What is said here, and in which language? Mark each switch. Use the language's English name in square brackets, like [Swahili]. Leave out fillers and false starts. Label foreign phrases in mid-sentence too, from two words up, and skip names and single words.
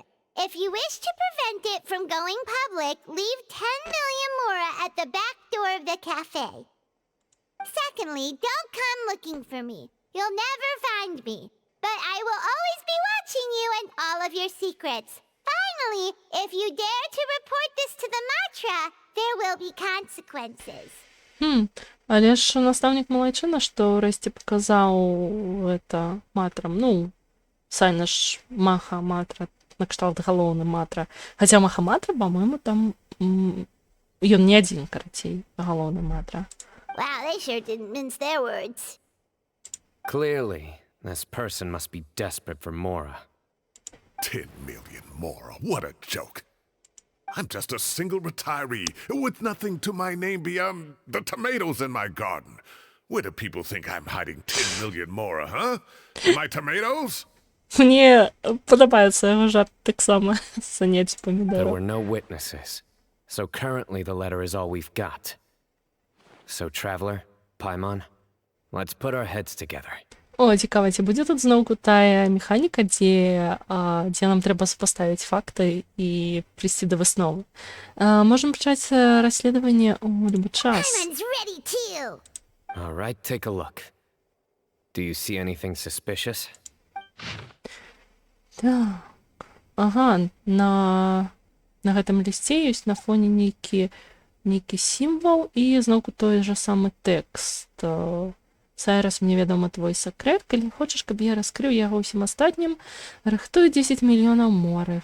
[English] If you wish to prevent it from going public, leave 10 million mora at the back door of the cafe. Secondly, don't come looking for me. You'll never find me. But I will always be watching you and all of your secrets. Finally, if you dare to report this to the Matra, there will be consequences. [Belarusian] Але ж настаўнік малайчына, што ўрэшце паказаў гэта матрам. Ну, Сайна ж Маха Матра, накшталт галоўны Матра. Хаця Маха Матра, па-мойму, там ён не адзін, карацей, галоўны Матра. [English] Wow, they sure didn't mince their words. Clearly, this person must be desperate for Mora. 10 million mora. What a joke. I'm just a single retiree with nothing to my name beyond the tomatoes in my garden. Where do people think I'm hiding 10 million mora, huh? My tomatoes? [Belarusian] Мне падабаецца яго жарт таксама заняць [English] There [Belarusian] памідораў. [English] were no witnesses, so currently the letter is all we've got. So, Traveler, Paimon, let's put our heads together. [Belarusian] О, цікава, ці будзе тут зноўку тая механіка, дзе нам трэба супаставіць факты і прыйсці да высновы. Можам пачаць расследаванне ў любы час. [English] Paimon's ready too. All right, take a look. Do you see anything suspicious? [Belarusian] Так. Ага, на гэтым лісце ёсць на фоне нейкі сімвал і зноўку той жа самы тэкст. Сайрас, мне вядома твой сакрэт. Калі хочаш, каб я раскрыў яго ўсім астатнім, рыхтуй 10 мільёнаў моры.